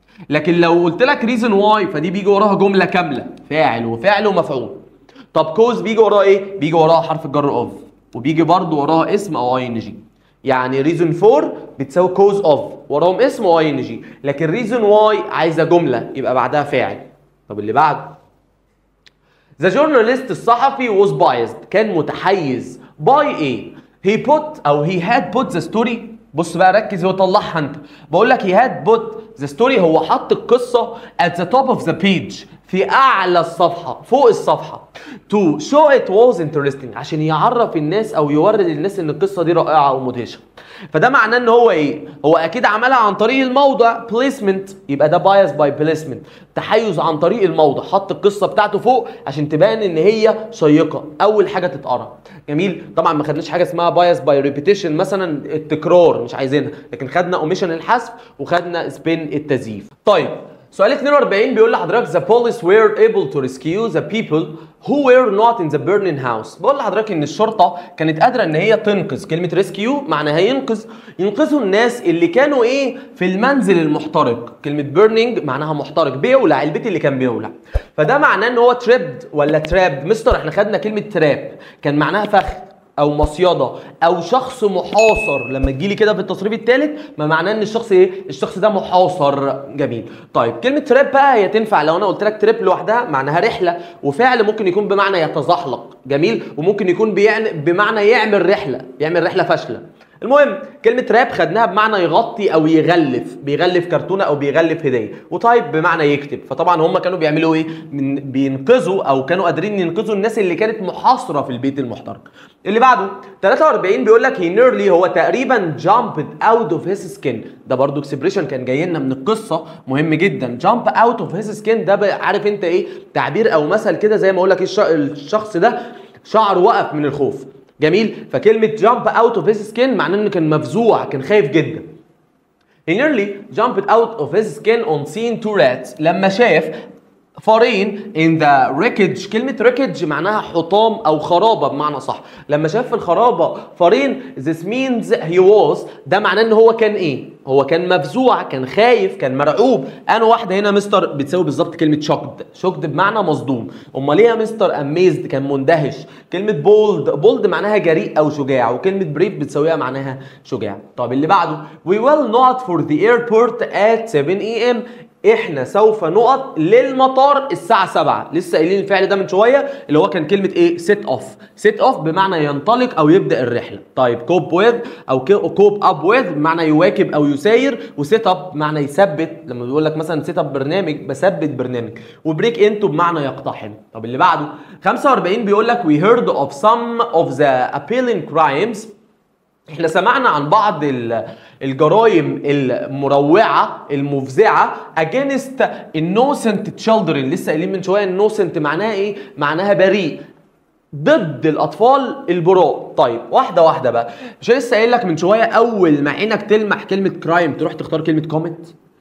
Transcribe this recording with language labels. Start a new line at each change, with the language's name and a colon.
Arabic: لكن لو قلت لك reason why فدي بيجي وراها جمله كامله، فاعل وفعل ومفعول. طب cause بيجي وراها ايه؟ بيجي وراها حرف الجر of وبيجي برضو وراها اسم او ing. يعني reason for بتساوي cause of وراهم اسم و ing، لكن reason why عايزه جمله يبقى بعدها فاعل.
English: طب اللي بعده The journalist الصحفي was biased
Arabic: كان متحيز
English: by ايه؟ he put او he had put the story.
Arabic: بص بقى ركز وطلعها انت. بقول لك
English: he had put the story
Arabic: هو حط القصة
English: at the top of the page
Arabic: في اعلى الصفحة فوق الصفحة
English: to show it was interesting
Arabic: عشان يعرف الناس او يوري للناس ان القصة دي رائعة ومدهشة. فده معناه ان هو ايه؟ هو اكيد عملها عن طريق الموضع placement، يبقى ده bias by placement، تحيز عن طريق الموضع. حط القصه بتاعته فوق عشان تبان ان هي شيقه، اول حاجه تتقرا. جميل. طبعا ما خدناش حاجه اسمها bias by repetition مثلا التكرار، مش عايزينها، لكن خدنا اوميشن الحذف وخدنا سبين التزييف. طيب سؤال 42 بيقول لحضرتك
English: the police were able to rescue the people who were not in the burning house.
Arabic: بقول لحضرتك ان الشرطه كانت قادره ان هي تنقذ. كلمه ريسكيو معناها ينقذوا الناس اللي كانوا ايه في المنزل المحترق. كلمه burning معناها محترق، بيولع البيت اللي كان بيولع. فده معناه ان هو تريبد ولا تراب. مستر احنا خدنا كلمه تراب كان معناها فخ او مصيده او شخص محاصر. لما تجيلي كده في التصريف الثالث ما معناه ان الشخص ايه؟ الشخص ده محاصر. جميل. طيب كلمه تراب بقى هي تنفع لو انا قلت لك تراب لوحدها معناها رحله، وفعل ممكن يكون بمعنى يتزحلق. جميل. وممكن يكون بمعنى يعمل رحله فاشله. المهم كلمه راب خدناها بمعنى يغطي او يغلف، بيغلف كرتونه او بيغلف هديه. وتايب بمعنى يكتب. فطبعا هم كانوا بيعملوا ايه؟ بينقذوا او كانوا قادرين ينقذوا الناس اللي كانت محاصره في البيت المحترق.
English: اللي بعده 43 بيقول لك he nearly
Arabic: هو تقريبا
English: jumped out of his skin.
Arabic: ده برضو اكسبريشن كان جاي لنا من القصه مهم جدا.
English: jump out of his skin
Arabic: ده عارف انت ايه؟ تعبير او مثل كده زي ما اقول لك الشخص ده شعره وقف من الخوف. جميل. فكلمه
English: jump out of his skin
Arabic: معناه انه كان مفزوع، كان خايف جدا.
English: he nearly jumped out of his skin on seeing two rats
Arabic: لما شاف فارين
English: in the wreckage.
Arabic: كلمة wreckage معناها حطام أو خرابة بمعنى صح. لما شاف في الخرابة فارين
English: this means he was،
Arabic: ده معناه إن هو كان إيه؟ هو كان مفزوع، كان خايف، كان مرعوب. أنا واحدة هنا مستر بتساوي بالظبط كلمة shocked بمعنى مصدوم. أمال ليه يا مستر amazed كان مندهش. كلمة bold معناها جريء أو شجاع، وكلمة brave بتساويها معناها شجاع.
English: طب اللي بعده we will not for the airport at 7 AM.
Arabic: احنا سوف نقط للمطار الساعة 7. لسه قايلين الفعل ده من شوية اللي هو كان كلمة ايه؟ set off بمعنى ينطلق او يبدأ الرحلة. طيب cope with او cope up with بمعنى يواكب او يساير، وset up بمعنى يثبت. لما بيقول لك مثلا set up برنامج بثبت برنامج، وبريك into بمعنى يقتحم. طب اللي بعده 45 بيقول لك
English: we heard of some of the appealing crimes.
Arabic: احنا سمعنا عن بعض الجرائم المروعه المفزعه
English: against innocent children.
Arabic: لسه قايلين من شويه innocent معناها ايه؟ معناها بريء، ضد الاطفال البراء. طيب واحده واحده بقى. مش لسه قايل لك من شويه اول ما عينك تلمح كلمه كرايم تروح تختار كلمه كوميت؟